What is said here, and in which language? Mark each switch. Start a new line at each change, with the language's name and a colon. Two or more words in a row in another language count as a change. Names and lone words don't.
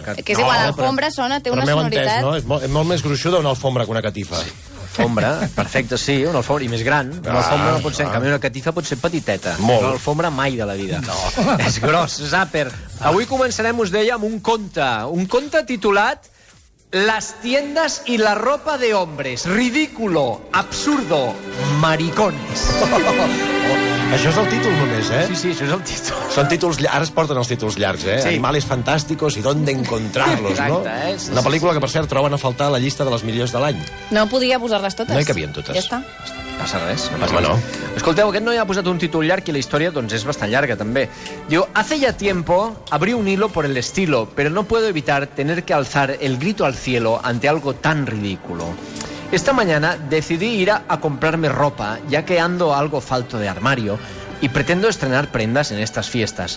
Catalan: Que és igual, l'alfombra sona, té una sonoritat... Entès, no? És molt més gruixuda una alfombra que una catifa. Alfombra, perfecte, sí, una alfombra, i més gran. Una alfombra no pot ser, en canvi una catifa pot ser petiteta. Molt. Una alfombra mai de la vida. No. És gros, Zapper. Avui començarem, us deia, amb un conte titulat Las tiendas y la ropa de hombres. Ridículo, absurdo, maricones. Això és el títol només, eh? Sí, això és el títol. Són títols... Ara es porten els títols llargs, eh? Sí. Animales fantásticos y dónde encontrarlos, no? Exacte, Una pel·lícula que, per cert, troben a faltar a la llista de les millors de l'any. No podia posar-les totes? No hi cabien totes. Ja està. Passa res. No. Escolteu, aquest noi ha posat un títol llarg i la història doncs, és bastant llarga, també. Diu, hace ya tiempo abrí un hilo por el estilo, pero no puedo evitar tener que alzar el grito al cielo ante algo tan ridículo. Esta mañana decidí ir a comprarme ropa, ya que ando algo falto de armario, y pretendo estrenar prendas en estas fiestas.